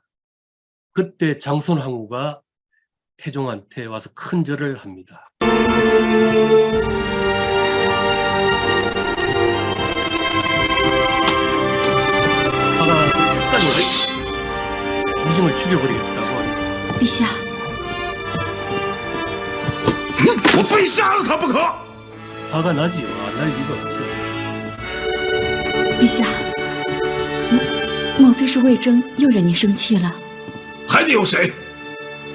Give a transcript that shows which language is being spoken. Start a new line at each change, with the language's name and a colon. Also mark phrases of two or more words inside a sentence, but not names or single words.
Korean: 그때 장손황후가 태종한테 와서 큰 절을 합니다. 화가 끝까지 오래 위징을 죽여버리겠다고 합니다.
Chinese: 陛下，我非杀了他不可！
Korean: 화가 나지요. 안 날 리가 없죠.
Chinese: 陛下，莫非是魏征又惹您生气了？还能有谁？